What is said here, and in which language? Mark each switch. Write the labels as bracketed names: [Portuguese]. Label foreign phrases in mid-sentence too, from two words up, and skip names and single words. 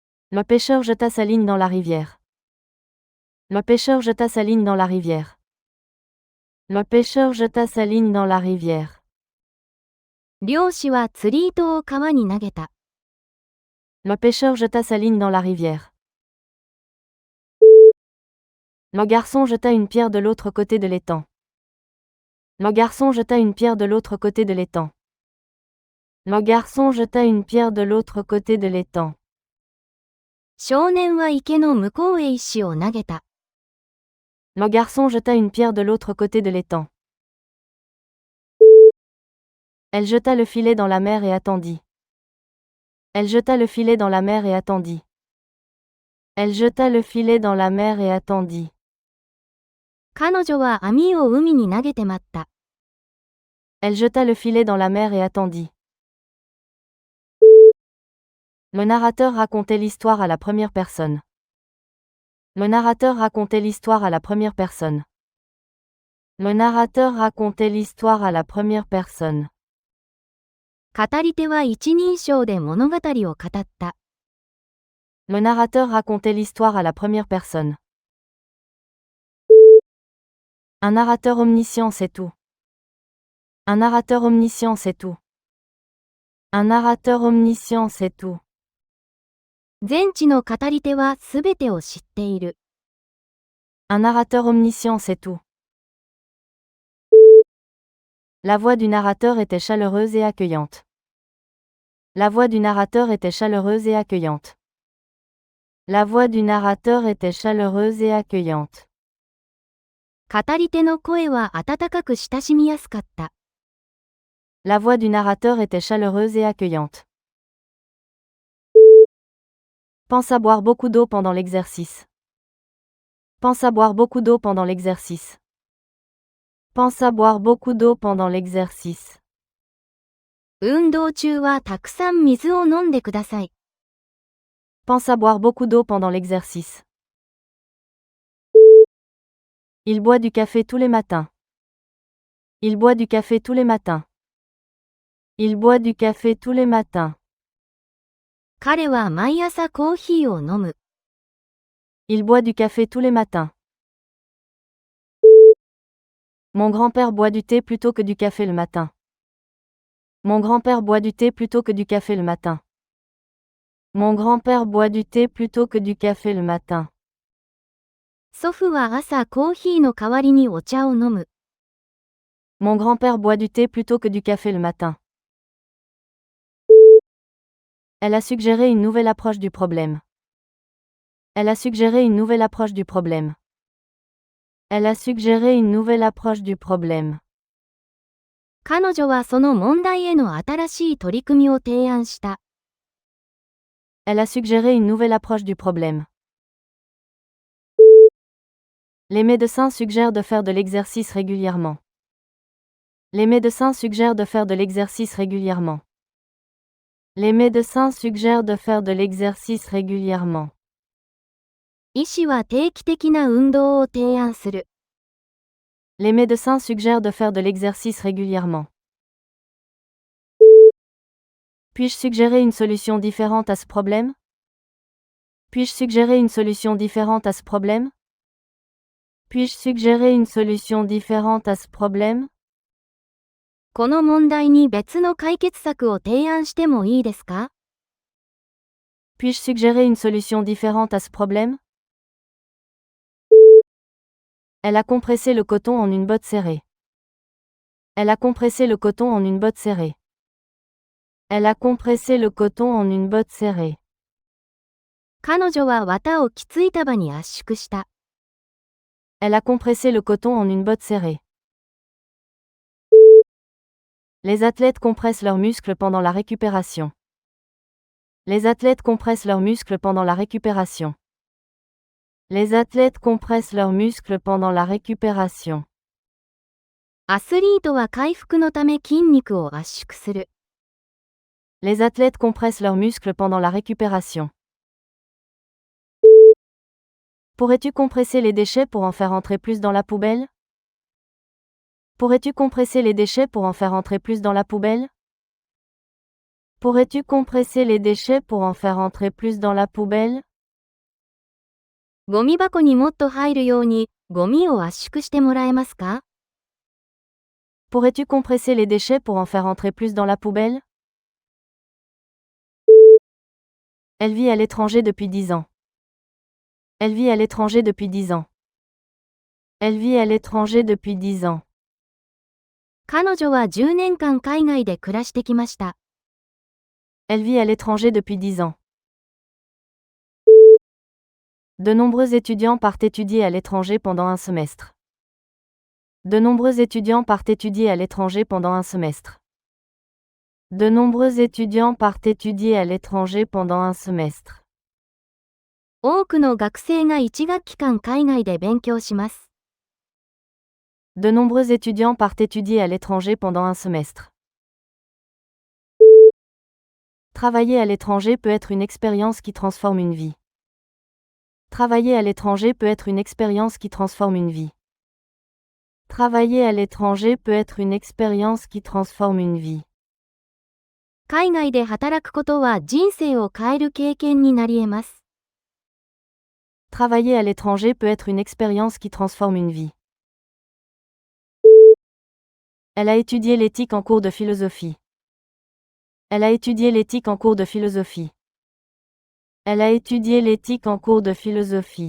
[French] Le pêcheur jeta sa ligne dans la rivière. Le pêcheur jeta sa ligne dans la rivière. Le pêcheur jeta sa ligne dans la rivière. [Japanese] 漁師は釣り糸を川に投げた。 [French] Le pêcheur jeta sa ligne dans la rivière. Le garçon jeta une pierre de l'autre côté de l'étang. Le garçon jeta une pierre de l'autre côté de l'étang. Le garçon jeta une pierre de l'autre côté de l'étang. [Japanese] 少年は池の向こうへ石を投げた。 [French] Le garçon jeta une pierre de l'autre côté de l'étang. Elle jeta le filet dans la mer et attendit. Elle jeta le filet dans la mer et attendit. Elle jeta le filet dans la mer et attendit. [Japanese] 彼女は網を海に投げて待った。 [French] Elle jeta le filet dans la mer et attendit. Le narrateur racontait l'histoire à la première personne. Le narrateur racontait l'histoire à la première personne. Le narrateur racontait l'histoire à la première personne. [Japanese] 語り手は一人称で物語を語った。 [French] Le narrateur racontait l'histoire à la première personne. Un narrateur omniscient sait tout. Un narrateur omniscient sait tout. Un narrateur omniscient sait tout. [Japanese] 全知の語り手はすべてを知っている。 [French] Un narrateur omniscient sait tout. La voix du narrateur était chaleureuse et accueillante. La voix du narrateur était chaleureuse et accueillante. La voix du narrateur était chaleureuse et accueillante. [Japanese] 語り手の声は温かく親しみやすかった。 [French] La voix du narrateur était chaleureuse et accueillante. Pense à boire beaucoup d'eau pendant l'exercice. Pense à boire beaucoup d'eau pendant l'exercice. Pense à boire beaucoup d'eau pendant l'exercice. [Japanese] 運動中はたくさん水を飲んでください。 [French] Pense à boire beaucoup d'eau pendant l'exercice. Il boit du café tous les matins. Il boit du café tous les matins. Il boit du café tous les matins. [Japanese] 彼は毎朝コーヒーを飲む。 [French] Il boit du café tous les matins. Mon grand-père boit du thé plutôt que du café le matin. Mon grand-père boit du thé plutôt que du café le matin. Mon grand-père boit du thé plutôt que du café le matin. [Japanese] 祖父は朝コーヒーの代わりにお茶を飲む。 [French] Mon grand-père boit du thé plutôt que du café le matin. Elle a suggéré une nouvelle approche du problème. Elle a suggéré une nouvelle approche du problème. Elle a suggéré une nouvelle approche du problème. [Japanese] 彼女はその問題への新しい取り組みを提案した。 [French] Elle a suggéré une nouvelle approche du problème. Les médecins suggèrent de faire de l'exercice régulièrement. Les médecins suggèrent de faire de l'exercice régulièrement. Les médecins suggèrent de faire de l'exercice régulièrement. [Japanese] 医師は定期的な運動を提案する。 [French] Les médecins suggèrent de faire de l'exercice régulièrement. Puis-je suggérer une solution différente à ce problème? Puis-je suggérer une solution différente à ce problème? Puis-je suggérer une solution différente à ce problème? [Japanese] この問題に別の解決策を提案してもいいですか？ [French] Puis-je suggérer une solution différente à ce problème? Elle a compressé le coton en une botte serrée. Elle a compressé le coton en une botte serrée. Elle a compressé le coton en une botte serrée. [Japanese] 彼女は綿をきつい束に圧縮した。 [French] Elle a compressé le coton en une botte serrée. Les athlètes compressent leurs muscles pendant la récupération. Les athlètes compressent leurs muscles pendant la récupération. Les athlètes compressent leurs muscles pendant la récupération. [Japanese] アスリートは回復のため筋肉を圧縮する。 [French] Les athlètes compressent leurs muscles pendant la récupération. Pourrais-tu compresser les déchets pour en faire entrer plus dans la poubelle? Pourrais-tu compresser les déchets pour en faire entrer plus dans la poubelle? Pourrais-tu compresser les déchets pour en faire entrer plus dans la poubelle? [Japanese] ゴミ箱にもっと入るように、ゴミを圧縮してもらえますか？ [French] Pourrais-tu compresser les déchets pour en faire entrer plus dans la poubelle? Elle vit à l'étranger depuis 10 ans. Elle vit à l'étranger depuis 10 ans. Elle vit à l'étranger depuis 10 ans. [Japanese] 彼女は10年間海外で暮らしてきました。 [French] Elle vit à l'étranger depuis 10 ans. De nombreux étudiants partent étudier à l'étranger pendant un semestre. De nombreux étudiants partent étudier à l'étranger pendant un semestre. De nombreux étudiants partent étudier à l'étranger pendant un semestre. [Japanese] 多くの学生が1学期間海外で勉強します。 [French] De nombreux étudiants partent étudier à l'étranger pendant un semestre. Travailler à l'étranger peut être une expérience qui transforme une vie. Travailler à l'étranger peut être une expérience qui transforme une vie. Travailler à l'étranger peut être une expérience qui transforme une vie. [Japanese] 海外で働くことは人生を変える経験になり得ます。 [French] Travailler à l'étranger peut être une expérience qui transforme une vie. Elle a étudié l'éthique en cours de philosophie. Elle a étudié l'éthique en cours de philosophie. Elle a étudié l'éthique en cours de philosophie.